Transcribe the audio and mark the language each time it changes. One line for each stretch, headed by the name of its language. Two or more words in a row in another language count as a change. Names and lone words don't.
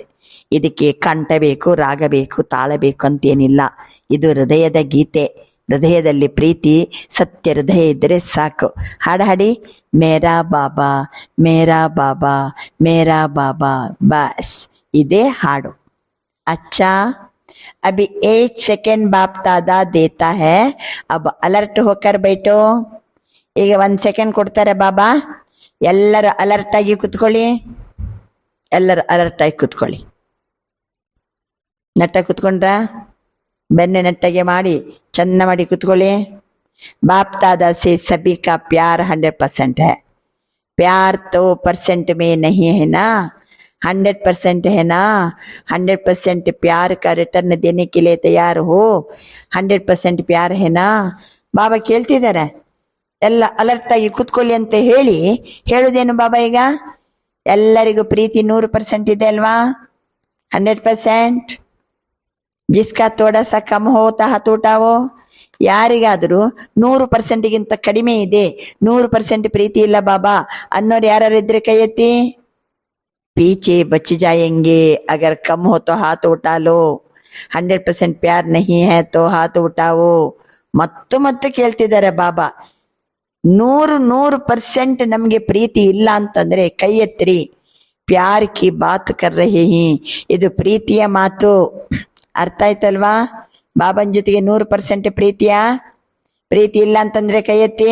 Kannada: ಇದಕ್ಕೆ ಕಂಠ ಬೇಕು, ರಾಗ ಬೇಕು, ತಾಳ ಬೇಕು ಅಂತೇನಿಲ್ಲ. ಇದು ಹೃದಯದ ಗೀತೆ. ಹೃದಯದಲ್ಲಿ ಪ್ರೀತಿ, ಸತ್ಯ ಹೃದಯ ಇದ್ದರೆ ಸಾಕು. ಹಾಡು ಹಾಡಿ.
Hindi: मेरा बाबा, मेरा बाबा, मेरा बाबा,
Kannada: ಬಸ್ ಇದೇ ಹಾಡು.
Hindi: अच्छा, अभी 1 सेकेंड बाप दादा देता है, अब अलर्ट होकर बैठो.
Kannada: ಈಗ 1 ಸೆಕೆಂಡ್ ಕೊಡ್ತಾರೆ ಬಾಬಾ. ಎಲ್ಲರೂ ಅಲರ್ಟ್ ಆಗಿ ಕುತ್ಕೊಳ್ಳಿ. ಎಲ್ಲರೂ ಅಲರ್ಟ್ ಆಗಿ ಕುತ್ಕೊಳ್ಳಿ. ನೆಟ್ಟಾಗಿ ಕುತ್ಕೊಂಡ್ರ? ಬೆನ್ನೆ ನೆಟ್ಟಗೆ ಮಾಡಿ ಚಂದ ಮಾಡಿ ಕುತ್ಕೊಳ್ಳಿ.
Hindi: बाप दादा से सभी का प्यार 100% है. प्यार तो परसेंट में नहीं है ना, 100% है ना. 100% प्यार का रिटर्न देने के लिए तैयार हो. 100% प्यार है ना.
Kannada: ಬಾಬಾ ಕೇಳ್ತಿದ್ದಾರೆ, ಎಲ್ಲ ಅಲರ್ಟ್ ಆಗಿ ಕುತ್ಕೊಳ್ಳಿ ಅಂತ ಹೇಳುದೇನು ಬಾಬಾ? ಈಗ ಎಲ್ಲರಿಗೂ ಪ್ರೀತಿ 100% ಇದೆ ಅಲ್ವಾ?
Hindi: 100%. जिसका थोड़ा सा कम होता हाथ उठाओ.
Kannada: ಯಾರಿಗಾದರೂ 100%ಗಿಂತ ಕಡಿಮೆ ಇದೆ, 100% ಪ್ರೀತಿ ಇಲ್ಲ ಬಾಬಾ ಅನ್ನೋರು ಯಾರು ಇದ್ರೆ ಕೈ ಎತ್ತಿ.
Hindi: पीछे बच जाएंगे अगर कम हो तो हाथ उठा लो. 100% प्यार नहीं है तो हाथ उठाओ.
Kannada: ಮತ್ತು ಕೇಳ್ತಿದ್ದಾರೆ ಬಾಬಾ. 100% ನಮ್ಗೆ ಪ್ರೀತಿ ಇಲ್ಲ ಅಂತಂದ್ರೆ ಕೈ ಎತ್ರಿ.
Hindi: प्यार की बात कर रहे हैं.
Kannada: ಇದು ಪ್ರೀತಿಯ ಮಾತು. ಅರ್ಥ ಆಯ್ತಲ್ವಾ? ಬಾಬನ್ ಜೊತೆಗೆ 100% ಪ್ರೀತಿ ಇಲ್ಲ ಅಂತಂದ್ರೆ ಕೈ ಎತ್ತಿ.